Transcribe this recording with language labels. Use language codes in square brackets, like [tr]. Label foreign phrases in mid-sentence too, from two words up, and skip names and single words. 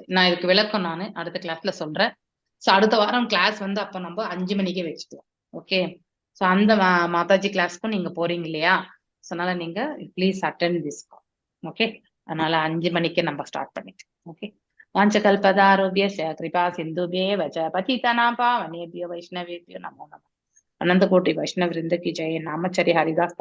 [ta] நான் இதுக்கு விளக்கம் நான் அடுத்த கிளாஸ்ல சொல்றேன். சோ அடுத்த வாரம் கிளாஸ் வந்து அப்ப நம்ம 5 மணிக்கே வச்சுக்கலாம். ஓகே. சோ அந்த மாதாஜி கிளாஸ்க்கும் நீங்க போறீங்க இல்லையா? அதனால நீங்க [en] please attend this. [ta] ஓகே. அதனால 5 மணிக்கு நம்ம ஸ்டார்ட் பண்ணிக்கலாம். [sa] ஓகே. वाञ्छाकल्पतरुभ्यश्च कृपा सिन्धुभ्य एव च पतितानां पावनेभ्यो वैष्णवेभ्यो नमो नमः. [hi] अनंत कोटि वैष्णव वृंद की जय. नामचर्य हरिदास